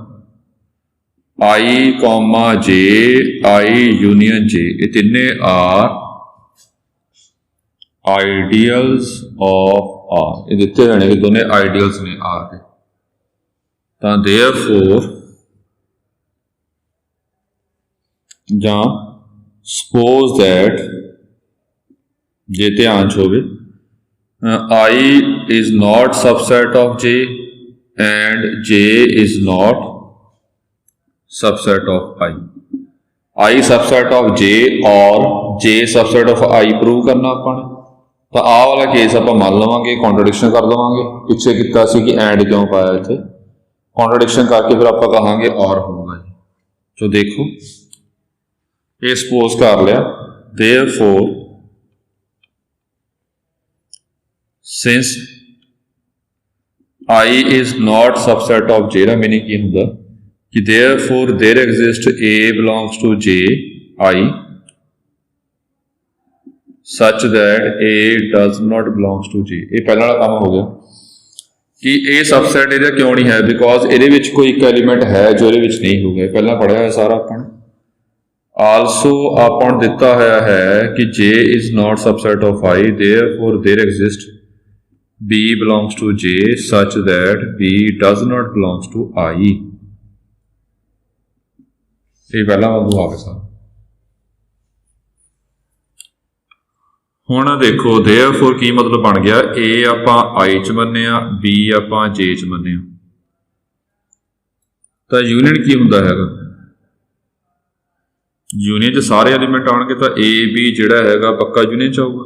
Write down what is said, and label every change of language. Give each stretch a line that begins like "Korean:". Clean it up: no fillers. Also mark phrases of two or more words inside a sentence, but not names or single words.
Punjabi: I, J, I ਯੂਨੀਅਨ J, ਇਹ ਤਿੰਨੇ R
English: ideals of R.
Punjabi: ਇਹ ਦਿੱਤੇ ਹੋਏ ਨੇ ਕਿ ਦੋਨੇ ਆਈਡੀਅਲਸ ਨੇ R ਦੇ। ਤਾਂ ਦੇਅਰਫੋਰ ਜਾਂ
English: suppose that,
Punjabi: ਜੇ ਧਿਆਨ 'ਚ ਹੋਵੇ,
English: I is not subset of J and J is not subset of I। I subset of J और J subset of I
Punjabi: ਪ੍ਰੂਵ ਕਰਨਾ ਆਪਾਂ ਨੇ। ਤਾਂ ਆਹ ਵਾਲਾ ਕੇਸ ਆਪਾਂ ਮੰਨ ਲਵਾਂਗੇ, ਕੰਟਰਡਿਕਸ਼ਨ ਕਰ ਲਵਾਂਗੇ। ਪਿੱਛੇ ਕੀਤਾ ਸੀ ਕਿ ਐਂਡ ਕਿਉਂ ਪਾਇਆ, ਇੱਥੇ ਕੰਟਰਡਿਕਸ਼ਨ ਕਰਕੇ ਫਿਰ ਆਪਾਂ ਕਹਾਂਗੇ ਔਰ ਹੋਊਗਾ ਜੀ। ਸੋ ਦੇਖੋ ਇਹ ਸਪੋਜ਼ ਕਰ ਲਿਆ,
English: therefore since I is not subset of J,
Punjabi: ਦਾ ਮੀਨਿੰਗ ਕੀ ਹੁੰਦਾ ਕਿ
English: therefore there exists A belongs to J I such that A does not belongs to J।
Punjabi: ਇਹ ਪਹਿਲਾਂ ਵਾਲਾ ਕੰਮ ਹੋ ਗਿਆ ਕਿ ਇਹ ਸਬਸੈਟ ਇਹਦਾ ਕਿਉਂ ਨਹੀਂ ਹੈ, ਬਿਕੋਜ਼ ਇਹਦੇ ਵਿੱਚ ਕੋਈ ਇੱਕ ਐਲੀਮੈਂਟ ਹੈ ਜੋ ਇਹਦੇ ਵਿੱਚ ਨਹੀਂ ਹੋਊਗਾ। ਪਹਿਲਾਂ ਪੜ੍ਹਿਆ ਹੋਇਆ ਸਾਰਾ ਆਪਾਂ ਨੇ। ਆਲਸੋ ਆਪਾਂ ਨੂੰ ਦਿੱਤਾ ਹੋਇਆ ਹੈ ਕਿ
English: J is not subset of I, therefore there exists B belongs to J such that B does not belongs to I।
Punjabi: ਇਹ ਪਹਿਲਾਂ ਵਾਂਗੂ ਆ ਗਿਆ ਸਰ। ਹੁਣ ਦੇਖੋ therefore ਕੀ ਮਤਲਬ ਬਣ ਗਿਆ, A ਆਪਾਂ I ਚ ਮੰਨਿਆ, B ਆਪਾਂ J ਚ ਮੰਨਿਆ, ਤਾਂ ਯੂਨੀਅਨ ਕੀ ਹੁੰਦਾ ਹੈਗਾ, ਯੂਨੀਅਨ 'ਚ ਸਾਰੇ ਐਲੀਮੈਂਟ ਆਉਣਗੇ ਤਾਂ A B ਜਿਹੜਾ ਹੈਗਾ ਪੱਕਾ ਯੂਨੀਅਨ 'ਚ ਆਊਗਾ।